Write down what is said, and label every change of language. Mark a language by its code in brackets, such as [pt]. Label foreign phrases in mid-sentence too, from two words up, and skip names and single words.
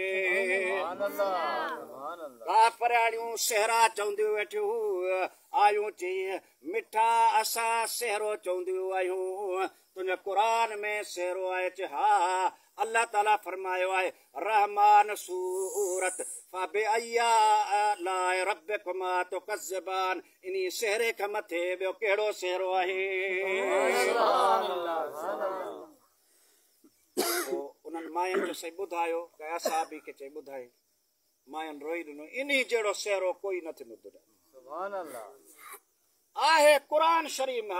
[sd] काफ़राणियूं सेहरा चवंदियूं वेठियूं आयूं चई मिठा असां सेहरो चवंदियूं आहियूं तुंहिंजे क़ुरान में सेहरो आहे चए हा अल्लाह ताला फरमायो आहे रहमान सूरत [ar] فبأي آلاء ربكما تكذبان [sd] इन्ही सेहरे खां मथे ॿियो कहिड़ो सेहरो आहे उन्हनि मायुनि जो सही ॿुधायो कंहिं असाबी खे चई ॿुधाई मायुनि रोई ॾिनो इन्ही जहिड़ो सेहरो कोई न थींदो ॿुधाए आहे क़ुरान शरीफ़ में